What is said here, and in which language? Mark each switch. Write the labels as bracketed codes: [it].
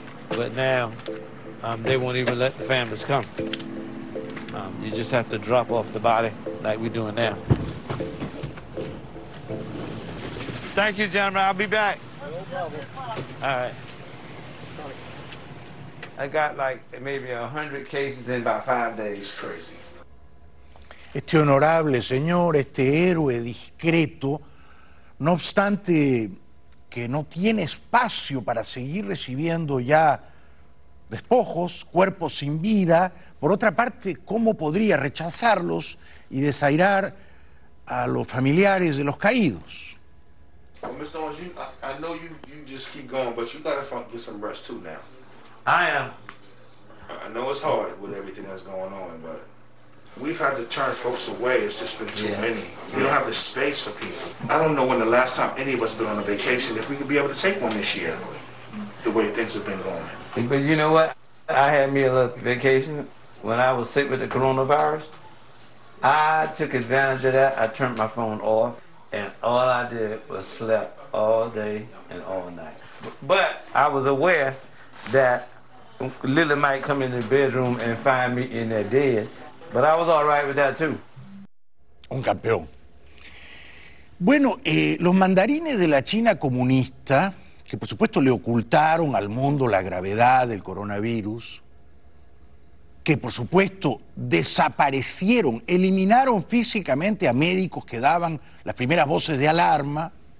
[en] But now, they won't even let the families come. You just have to drop off the body like we're doing now. Thank you, gentlemen. I'll be back. No problem. All right. I got like maybe 100 cases in about 5 days. Crazy. [es] Este honorable señor, este héroe discreto, no obstante que no tiene espacio para seguir recibiendo ya despojos, cuerpos sin vida, por otra parte, ¿cómo podría rechazarlos y desairar a los familiares de los caídos? [en] Well, Mr. Owens, I know you just keep going, but you gotta get some rest too now. I am. I know it's hard with everything that's going on, but we've had to turn folks away. It's just been too many. We don't have the space for people. I don't know when the last time any of us been on a vacation, if we could be able to take one this year, the way things have been going. But you know what? I had me a little vacation when I was sick with the coronavirus. I took advantage of that. I turned my phone off, and all I did was slept all day and all night. But I was aware that Lily might come in the bedroom and find me in there dead. But I was all right with that too. [es] Un campeón. Bueno, los mandarines de la China comunista, que por supuesto le ocultaron al mundo la gravedad del coronavirus, que por supuesto desaparecieron, eliminaron físicamente a médicos que daban las primeras voces de alarma,